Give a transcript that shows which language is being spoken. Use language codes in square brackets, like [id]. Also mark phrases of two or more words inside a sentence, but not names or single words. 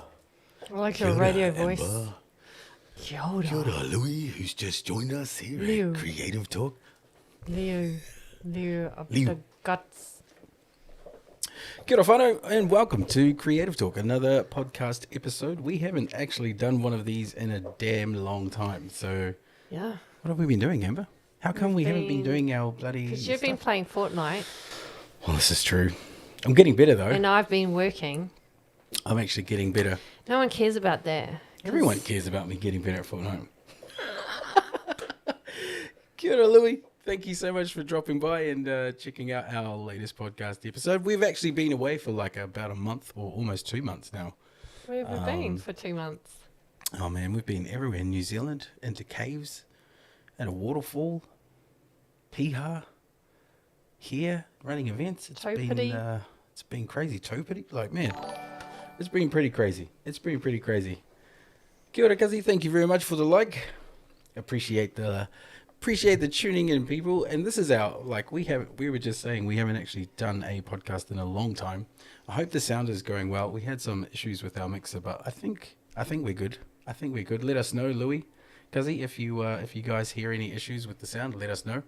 [en] I like [mi] Kia [en] your [mi] ora, [en] radio voice. Amber. [mi] Kia ora. Kia ora, [en] Louis, who's just joined us here Leo. at Creative Talk. Leo of Leo. the guts. [mi] Kia ora whānau, [en] and welcome to Creative Talk, another podcast episode. We haven't actually done one of these in a damn long time, so Yeah. what have we been doing, Amber? How come we haven't been doing our bloody Because you've been stuff? playing Fortnite Well, this is true. I'm getting better, though. and I've been working. I'm actually getting better. No one cares about that. 'Cause Everyone cares about me getting better at Fortnite. [mi] Kia ora, [en] Louis. Thank you so much for dropping by and checking out our latest podcast episode. We've actually been away for like about a month or almost 2 months now. Where have we been for 2 months? Oh man, we've been everywhere in New Zealand, into caves, at a waterfall, Piha, here, running events. It's been crazy. Taupiti, like man, it's been pretty crazy. [mi] Kia ora, Kazi. [en] Thank you very much for the like. Appreciate the tuning in, people. And this is our we were just saying we haven't actually done a podcast in a long time. I hope the sound is going well. We had some issues with our mixer, but I think we're good. Let us know, Louis, Kazi, if you guys hear any issues with the sound, let us know.